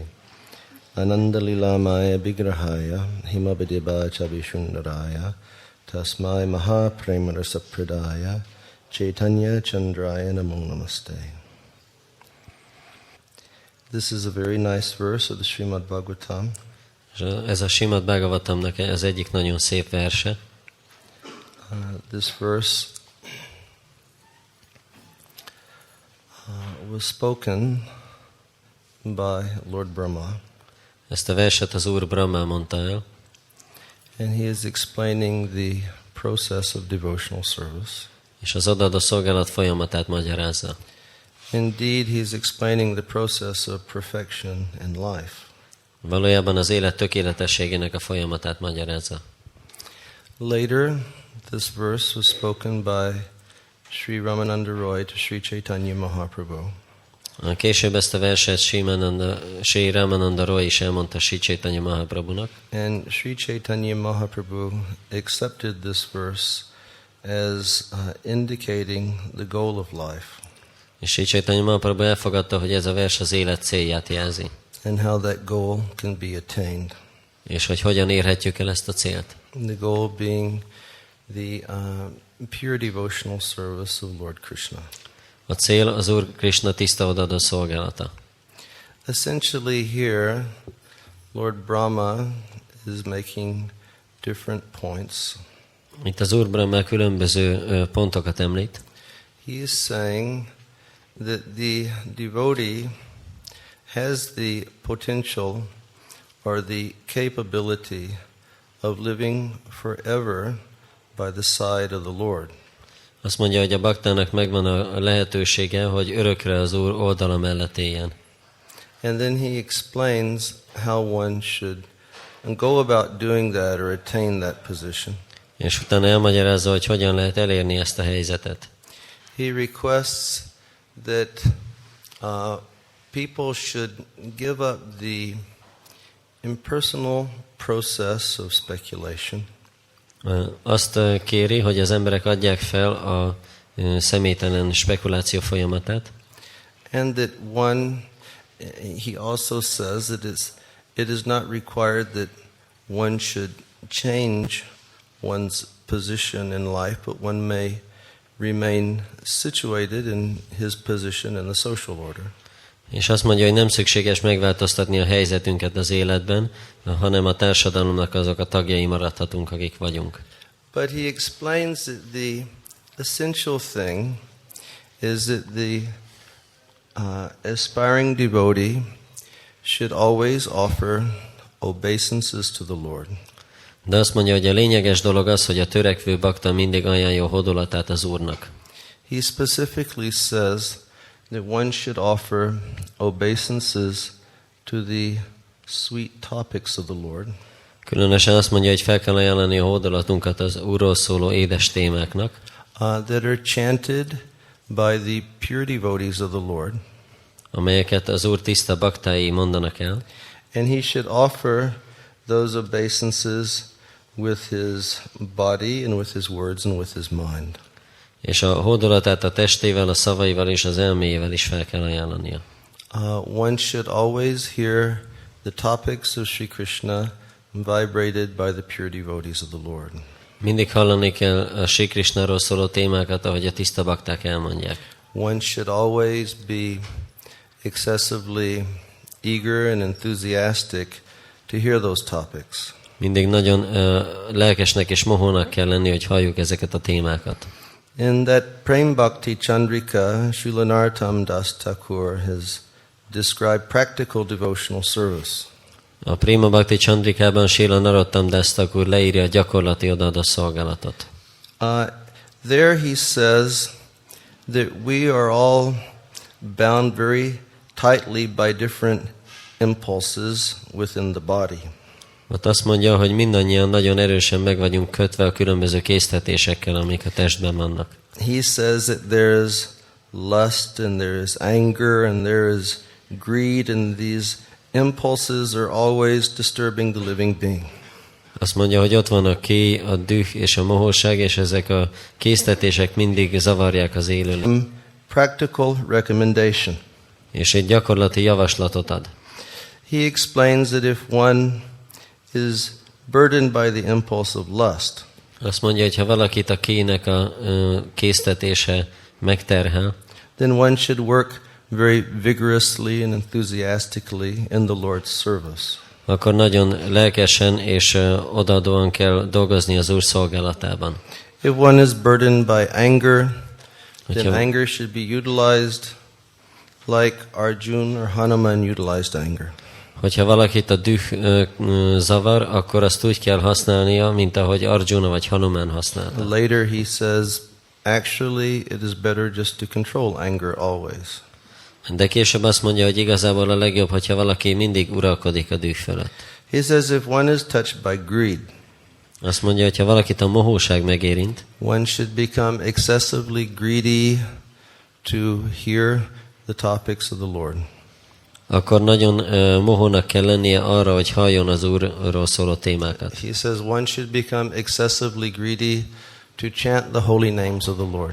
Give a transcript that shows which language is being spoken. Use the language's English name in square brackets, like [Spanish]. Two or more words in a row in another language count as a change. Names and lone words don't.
[Sanskrit] Ananda Lila Maya Vigrahaya, Himabhideba Chabishundaraya, Tasmai Maha Premarasa Pradaya, Chaitanya Chandraya Namo Namaste. [English] This is a very nice verse of the Srimad Bhagavatam. [Hungarian] Ez a Srimad Bhagavatamnak az egyik nagyon szép verse. [English] This verse was spoken by Lord Brahma. [Hungarian] Ezt a verset az Úr Brahma mondta el. [English] And he is explaining the process of devotional service. [Hungarian] És az odaadó szolgálat folyamatát magyarázza. [English] Indeed, he is explaining the process of perfection in life. [Hungarian] Valójában az élet tökéletességének a folyamatát magyarázza. [English] Later, this verse was spoken by Sri Ramananda Roy to Sri Chaitanya Mahaprabhu. [Hungarian] Később ezt a verset Sri Ramananda Roy is elmondta Sri Chaitanya Mahaprabhunak. [English] And Sri Chaitanya Mahaprabhu accepted this verse as indicating the goal of life. [Hungarian] És Sri Chaitanya Mahaprabhu elfogadta, hogy ez a vers az élet célját jelzi. [English] And how that goal can be attained. [Hungarian] És hogy hogyan érhetjük el ezt a célt. [English] The goal being the pure devotional service of Lord Krishna. [Hungarian] A cél az Úr Krishna tiszta odaadó szolgálata. [English] Essentially here, Lord Brahma is making different points. [Hungarian] Itt az Úr Brahma különböző pontokat említ. [English] He is saying that the devotee has the potential or the capability of living forever by the side of the Lord. [Hungarian] Azt mondja, hogy a baktának megvan a lehetősége, hogy örökre az Úr oldala mellett éljen. [English] And then he explains how one should go about doing that or attain that position. [Hungarian] És utána elmagyarázza, hogy hogyan lehet elérni ezt a helyzetet. [English] He requests that people should give up the impersonal process of speculation. [Hungarian] Azt kéri, hogy az emberek adják fel a személytelen spekuláció folyamatát. [English] And that he also says that it is not required that one should change one's position in life, but one may remain situated in his position in the social order. [Hungarian] És azt mondja, hogy nem szükséges megváltoztatni a helyzetünket az életben, hanem a társadalomnak azok a tagjai maradhatunk, akik vagyunk. [English] But he explains that the essential thing is that the aspiring devotee should always offer obeisances to the Lord. [Hungarian] De azt mondja, hogy a lényeges dolog az, hogy a törekvő bakta mindig ajánlja hódolatát az Úrnak. [English] He specifically says that one should offer obeisances to the sweet topics of the Lord. [Hungarian] Különösen azt mondja, hogy fel kell ajánlani a hódolatunkat az Úrról szóló édes témáknak, [English] that are chanted by the pure devotees of the Lord. [Hungarian] Amelyeket az Úr tiszta baktái mondanak el. [English] And he should offer those obeisances with his body and with his words and with his mind. [Hungarian] És a hódolatát a testével, a szavaival és az elméjével is fel kell ajánlania. [English] One should always hear the topics of Sri Krishna vibrated by the pure devotees of the Lord. [Hungarian] Mindig hallani kell a Sri Krishnáról szóló témákat, ahogy a tiszta bakták elmondják. [English] One should always be excessively eager and enthusiastic to hear those topics. [Hungarian] Mindig nagyon lelkesnek és mohónak kell lenni, hogy halljuk ezeket a témákat. [English] In that Prem Bhakti Chandrika, Srila Narottam Das Thakur has described practical devotional service. [Hungarian] A Prema Bhakti Chandrikában Srila Narottam Das Thakur leírja a gyakorlati odaadó szolgálatot. [English] There he says that we are all bound very tightly by different impulses within the body. [Hungarian] Ott azt mondja, hogy mindannyian nagyon erősen meg vagyunk kötve a különböző késztetésekkel, amik a testben vannak. [English] He says that there is lust and there is anger and there is greed and these impulses are always disturbing the living being. [Hungarian] Azt mondja, hogy ott van a kéj, a düh és a mohóság, és ezek a késztetések mindig zavarják az élőt. [English] Practical recommendation. [Hungarian] És egy gyakorlati javaslatot ad. [English] He explains that if one is burdened by the impulse of lust, [Hungarian] Azt mondja, hogy ha valakit a kének a késztetése megterhel, [English] then one should work very vigorously and enthusiastically in the Lord's service. [Hungarian] akkor nagyon lelkesen és odaadóan kell dolgozni az Úr szolgálatában. [English] If one is burdened by anger, then anger should be utilized like Arjuna or Hanuman utilized anger. [Hungarian] Hogyha valakit a düh zavar, akkor azt úgy kell használnia, mint ahogy Arjuna vagy Hanuman használta. [English] Later he says, actually it is better just to control anger always. [Hungarian] De később azt mondja, hogy igazából a legjobb, hogyha valaki mindig uralkodik a düh fölött. [English] He says if one is touched by greed, [Hungarian] azt mondja, hogy ha valakit a mohóság megérint, [English] one should become excessively greedy to hear the topics of the Lord. [Hungarian] akkor nagyon mohónak kell lennie arra, hogy halljon az Úrról szóló témákat. [English] He says one should become excessively greedy to chant the holy names of the Lord.